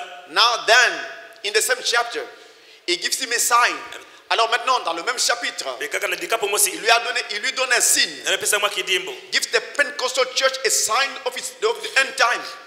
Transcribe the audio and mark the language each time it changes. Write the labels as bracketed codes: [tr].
[en] Now then, in the same chapter, he gives him a sign. [fr] Alors maintenant, dans le même chapitre, il lui donne un signe. [en] Gives the Pentecostal church a sign of the end time.